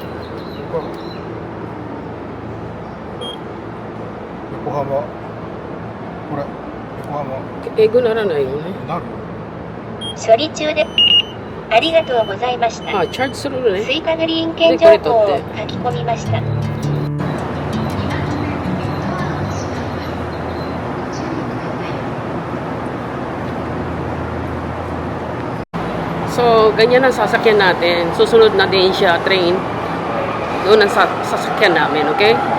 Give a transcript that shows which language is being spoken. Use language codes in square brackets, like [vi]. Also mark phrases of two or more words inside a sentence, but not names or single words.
[ja] 横浜。これ。横浜。英語ならないよね。なる。処理中でありがとうございました。あ、チャージするのね。スイカグリーン券情報を書き込みました。 [tl] So, ganyan ang sasakyan natin. Susunod na din siya, train. Doon ang sasakyan namin, okay?